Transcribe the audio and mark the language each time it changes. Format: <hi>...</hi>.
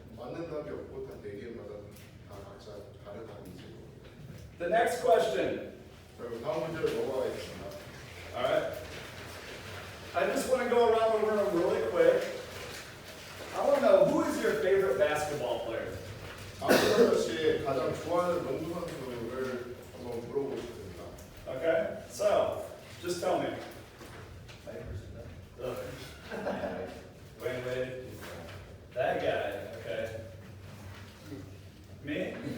<ko>맞는 답이 없고 다 네 개마다 다 각자 다른 답이 있을 겁니다.</ko> <en>The next question.</en> <ko>그럼 다음 문제로 넘어가겠습니다.</ko> <en>All right. I just want to go around the room really quick. I want to know, who is your favorite basketball player?</en> <ko>박준호 씨 가장 좋아하는 농구 선수를 한번 물어보고 싶습니다.</ko> <en>Okay. So, just tell me. Ugh. Wait. That guy. Okay. Me?</en>